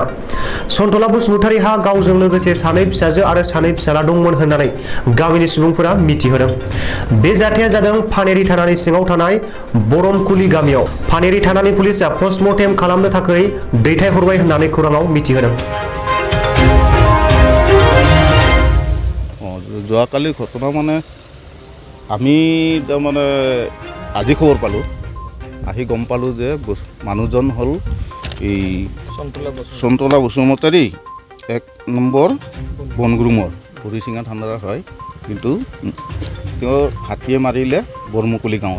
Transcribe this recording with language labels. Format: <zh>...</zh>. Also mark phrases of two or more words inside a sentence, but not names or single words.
<brx>सन्थला बसुमतारीहा गावजों लोगोसे 2 फिसाजो आरो 2 फिसाला दंमोन होननानै गामिनि सुबुंफोरा मिथिहोदों। बे जाथाया जादों फानेरि थानानि सिङाव थानाय बरमकुलि गामियाव। फानेरि थानानि पुलिसा पस्टमर्टेम खालामनो थाखाय दैथायहरबाय होननानै खौराङाव मिथिहोदों।</brx> <as>যোৱাকালি ঘটনা মানে আমি তাৰমানে আজি খবৰ পালোঁ, আহি গম পালোঁ যে মানুহজন হ'ল এই সন্তলা বসুমতাৰী 1 নম্বৰ বনগুৰুমৰ হৰিচিঙা থানাৰ হয়, কিন্তু তেওঁ হাতীয়ে মাৰিলে বৰমুকলি গাঁৱত।</as>